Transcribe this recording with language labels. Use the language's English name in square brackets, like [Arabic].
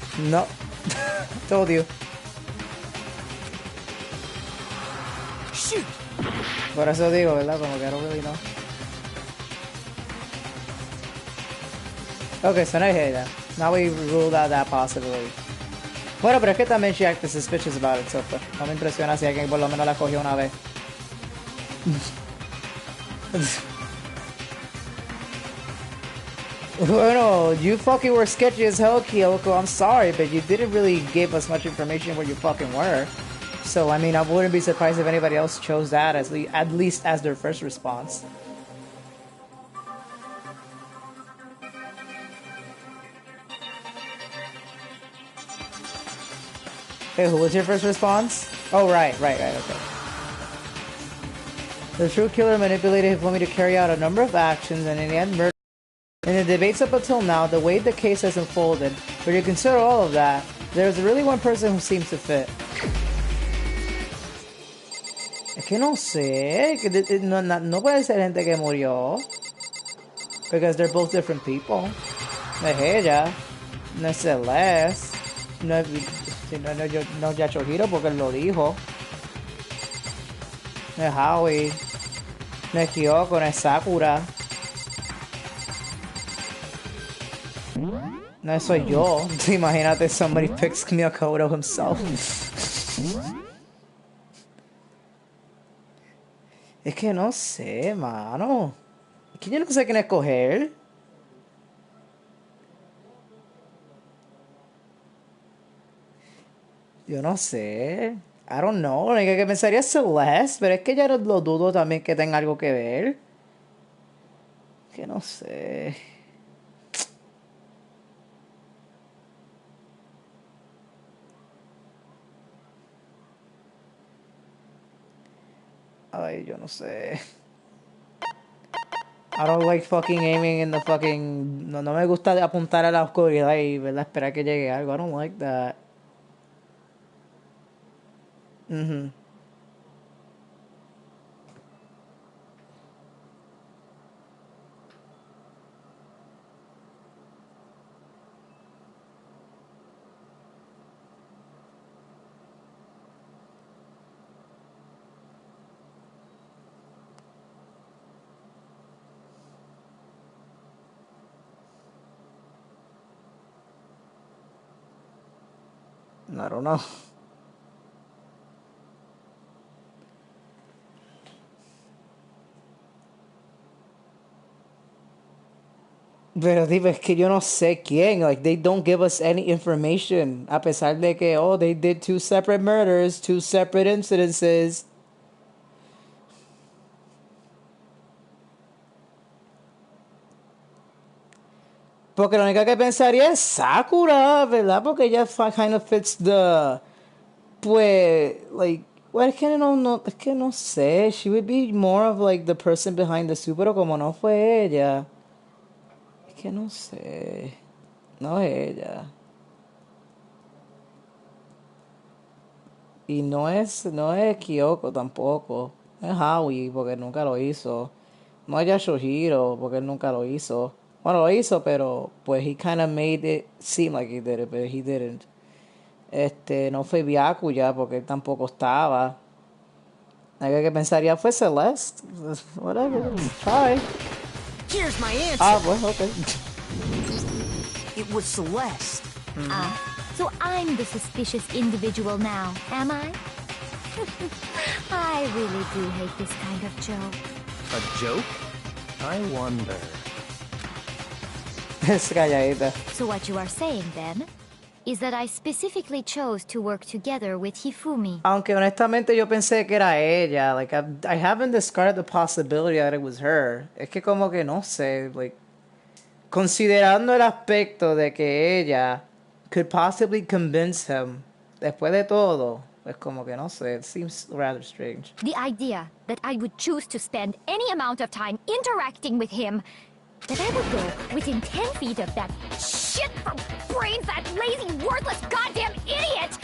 [English] No. Told you. Shoot! [Spanish] Por eso digo, ¿verdad? Como que [English] I don't really know. Okay, so [Spanish] no es ella. [English] Now we ruled out that possibility. [Spanish] Bueno, pero es que también [English] she acted suspicious about it, so [Spanish] pues, no me impresiona si alguien por lo menos la cogió una vez. [English] Bueno, you fucking were sketchy as hell, Kyoko. I'm sorry, but you didn't really give us much information where you fucking were. So, I mean, I wouldn't be surprised if anybody else chose that at least as their first response. Hey, who was your first response? Oh, right, okay. The true killer manipulated Hifumi to carry out a number of actions and in the end murdered. In the debates up until now, the way the case has unfolded, when you consider all of that, there's really one person who seems to fit. [Spanish] Es que no sé, que no puede ser gente que murió. [English] Because they're both different people. [Spanish] No es ella, no es Celeste, no es Yachohiro porque él lo dijo. No es Howie, no es Kyoko, no es Sakura. No, soy yo. Imagínate, [English] somebody picks Miyakoto himself. [Spanish] Es que no sé, mano. Es que yo no sé quién escoger. Yo no sé. [English] I don't know. [Spanish] Lo que pensaría es Celeste, pero es que ya lo dudo también que tenga algo que ver. Que no sé. Ay, yo no sé. [English] I don't like fucking aiming in the fucking... [Spanish] No me gusta apuntar a la oscuridad y, ¿verdad? Esperar que llegue algo. [English] I don't like that. I don't know. [Spanish] Pero digo, es que yo no sé quién. [English] Like, they don't give us any information. [Spanish] A pesar de que, [English] oh, they did two separate murders, two separate incidences. [Spanish] Porque la única que pensaría es Sakura, ¿verdad? Porque ella [English] kind of fits the... [Spanish] Pues, [English] like... Well, [Spanish] es que no sé. [English] She would be more of, like, the person behind the suit, [Spanish] pero como no fue ella... Es que no sé. No es ella. Y no es Kyoko tampoco. No es Howie, porque nunca lo hizo. No es Yashohiro, porque él nunca lo hizo. Bueno, lo hizo, pero pues [English] he kind of made it seem like he did it, but he didn't. [Spanish] No fue Byakuya, porque él tampoco estaba. Hay que pensaría fue Celeste. [English] Whatever, try. Here's my answer. [Spanish] Ah, pues, okay. [English] It was Celeste. So I'm the suspicious individual now, am I? I really do hate this kind of joke. A joke? I wonder. [Spanish] Es calladita. [English] So what you are saying then is that I specifically chose to work together with Hifumi. [Spanish] Aunque honestamente yo pensé que era ella. [English] Like, I haven't discarded the possibility that it was her. [Spanish] Es que como que no sé, [English] like, [Spanish] considerando el aspecto de que ella [English] could possibly convince him [Spanish] después de todo, es como que no sé, [English] it seems rather strange. The idea that I would choose to spend any amount of time interacting with him, that I would go within 10 feet of that shit from brain fat, lazy, worthless, goddamn idiot!